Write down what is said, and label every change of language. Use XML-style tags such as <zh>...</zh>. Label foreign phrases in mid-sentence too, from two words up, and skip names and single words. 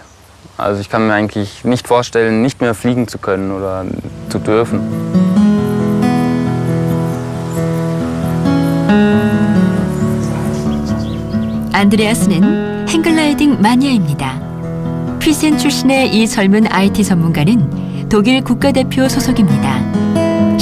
<de>Also ich kann mir eigentlich nicht vorstellen, nicht mehr fliegen zu können oder zu dürfen.</de> <ko>안드레아스는 행글라이딩 마니아입니다. 피센 출신의 이 젊은 IT 전문가는 독일 국가대표 소속입니다.</ko>